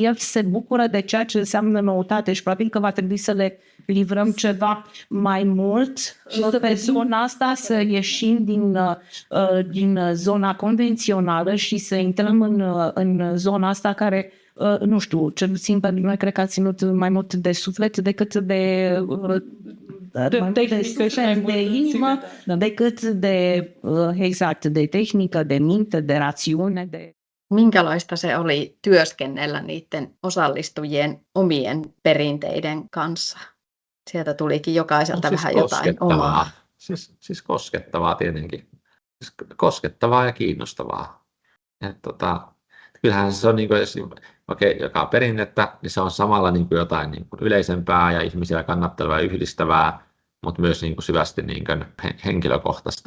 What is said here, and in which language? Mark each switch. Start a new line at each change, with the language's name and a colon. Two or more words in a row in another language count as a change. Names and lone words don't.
Romanian: el se bucură de ceea ce înseamnă noutate și probabil că va trebui să le livrăm ceva mai mult pe zona asta, să ieșim din zona convențională și să intrăm în zona asta care, nu știu, cel puțin pentru noi cred că a ținut mai mult de suflet decât de inimă, decât de tehnică, de minte, de rațiune.
Finnish: Minkälaista se oli työskennellä niiden osallistujien omien perinteiden kanssa? Sieltä tulikin jokaiselta vähän jotain omaa. Siis koskettavaa tietenkin. Siis koskettavaa ja kiinnostavaa. Kyllähän se on, niin kuin, jos jakaa perinnettä, niin se on samalla niin kuin jotain niin kuin yleisempää ja ihmisiä kannattelevaa ja yhdistävää, mutta myös niin kuin syvästi niin kuin henkilökohtaista.